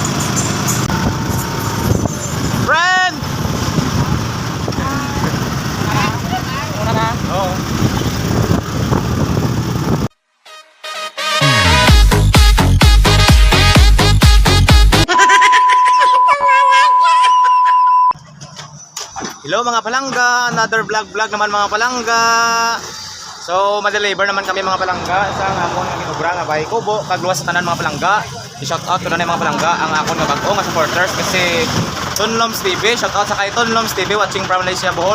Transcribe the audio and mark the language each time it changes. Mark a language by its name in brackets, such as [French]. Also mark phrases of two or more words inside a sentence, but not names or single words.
[Hiligaynon] Friend. Oo. Hello mga palangga, [English] another vlog [Hiligaynon] naman mga palangga. So ma-deliver naman kami mga palangga sa amon nga ginubra nga bahay kubo kagluwas sa tanan mga palangga. I- [English] shout out [Hiligaynon] ko na mga palangga ang akon nga bag-o nga supporters kasi Tonloms TV, shout out sa kay Tonloms TV [English] watching from [Hiligaynon] Malaysia Bohol.